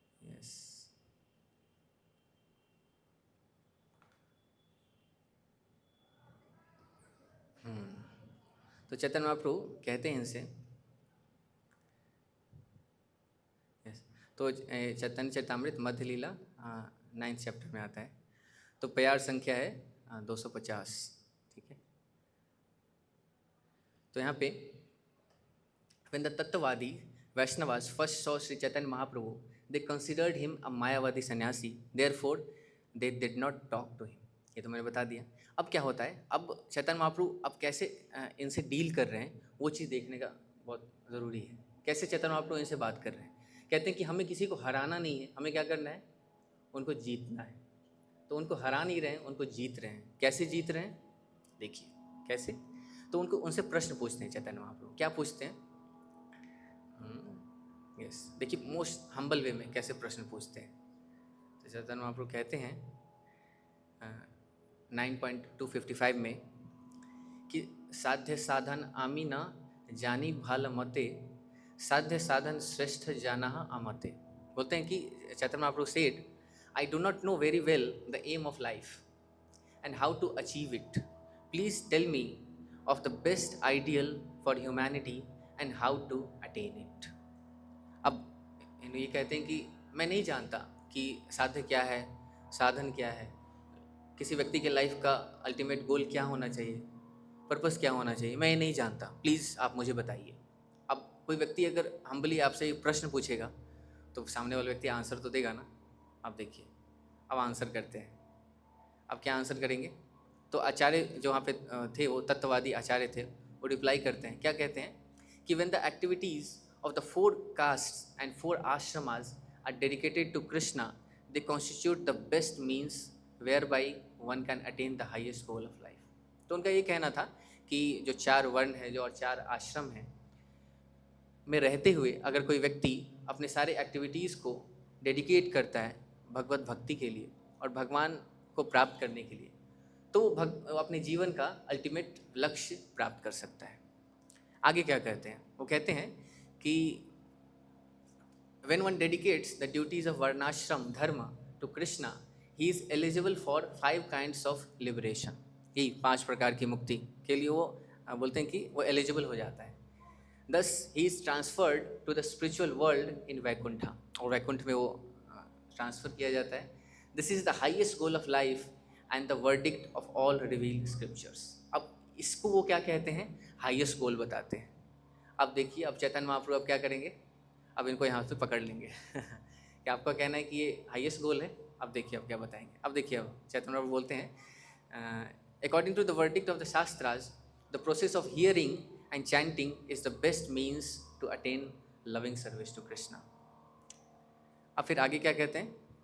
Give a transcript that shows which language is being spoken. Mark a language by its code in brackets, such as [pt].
[hi] Yes, तो चैतन्य महाप्रभु कहते हैं इनसे, यस, तो चैतन्य चरितामृत मध्य लीला 9th चैप्टर में आता है। तो प्यार संख्या है 250, ठीक है। तो यहाँ पे [en] when the Tattvadi Vaishnavas first saw Sri Chaitanya Mahaprabhu, they considered him a Mayavadi sannyasi, therefore they did not talk to him. [hi] ये तो मैंने बता दिया। अब क्या होता है, अब चैतन्य महाप्रभु अब कैसे इनसे डील कर रहे हैं, वो चीज़ देखने का बहुत ज़रूरी है। कैसे चैतन्य महाप्रभु इनसे बात कर रहे हैं? कहते हैं कि हमें किसी को हराना नहीं है, हमें क्या करना है? उनको जीतना है। तो उनको हरा नहीं रहे हैं, उनको जीत रहे हैं। कैसे जीत रहे हैं? देखिए कैसे। तो उनको उनसे प्रश्न पूछते हैं चैतन्य महाप्रभु। क्या पूछते हैं? यस, देखिए [en] most humble way [hi] में कैसे प्रश्न पूछते हैं। तो चैतन्य महाप्रभु कहते हैं 9.255 में कि [bn] साध्य साधन आमी न जानी भाल मते, साध्य साधन श्रेष्ठ जाना अमते। [hi] बोलते हैं कि Chaitanya Mahaprabhu [en] Said, I do not know very well the aim of life and how to achieve it. Please tell me of the best ideal for humanity and how to attain it. [hi] अब ये कहते हैं कि मैं नहीं जानता कि साध्य क्या है, साधन क्या है, किसी व्यक्ति के लाइफ का अल्टीमेट गोल क्या होना चाहिए, पर्पस क्या होना चाहिए, मैं ये नहीं जानता, प्लीज़ आप मुझे बताइए। अब कोई व्यक्ति अगर हम्बली आपसे ये प्रश्न पूछेगा तो सामने वाला व्यक्ति आंसर तो देगा ना। आप देखिए, अब आंसर करते हैं। अब क्या आंसर करेंगे? तो आचार्य जो वहाँ पे थे, वो तत्ववादी आचार्य थे, वो रिप्लाई करते हैं। क्या कहते हैं कि [en] When the activities of the 4 castes and 4 ashramas are dedicated to Krishna, they constitute the best means whereby one can attain the highest goal of life. [hi] तो उनका ये कहना था कि जो 4 वर्ण हैं, जो और 4 आश्रम हैं में रहते हुए अगर कोई व्यक्ति अपने सारे एक्टिविटीज़ को डेडिकेट करता है भगवत भक्ति के लिए और भगवान को प्राप्त करने के लिए, तो वो अपने जीवन का अल्टीमेट लक्ष्य प्राप्त कर सकता है। आगे क्या कहते हैं? वो कहते हैं कि [en] when one dedicates the duties of varnashram dharma to Krishna, he is eligible for 5 kinds of liberation. [hi] यही 5 प्रकार की मुक्ति के लिए वो बोलते हैं कि वो एलिजिबल हो जाता है। [en] Thus he is transferred to the spiritual world in Vaikuntha, [hi] और वैकुंठ में वो ट्रांसफ़र किया जाता है। [en] This is the highest goal of life and the verdict of all revealed scriptures. [hi] अब इसको वो क्या कहते हैं? हाईएस्ट गोल बताते हैं। अब देखिए, अब चैतन्य महाप्रभु अब क्या करेंगे? अब इनको यहाँ से पकड़ लेंगे कि आपका कहना है कि ये हाईएस्ट गोल है। अब देखिए अब क्या बताएंगे। अब देखिए, अब चैतन्य महाप्रभु बोलते हैं, [en] According to the verdict of the shastras, the process of hearing and chanting is the best means to attain loving service to Krishna. [hi] अब फिर आगे क्या कहते हैं?